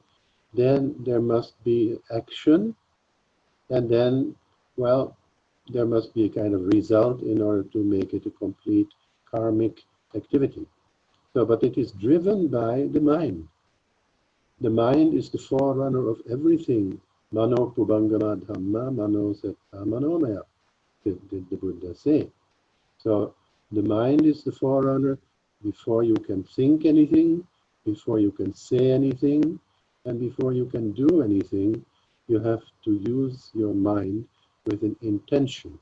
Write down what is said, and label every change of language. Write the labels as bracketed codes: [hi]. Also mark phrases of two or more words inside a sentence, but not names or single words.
[en] Then there must be action, and then, well, there must be a kind of result in order to make it a complete karmic activity. So, but it is driven by the mind. The mind is the forerunner of everything. [pi] Mano kubangama dhamma, mano setta manomaya, [en] did the Buddha say. So the mind is the forerunner. Before you can think anything, before you can say anything, and before you can do anything, you have to use your mind with an intention.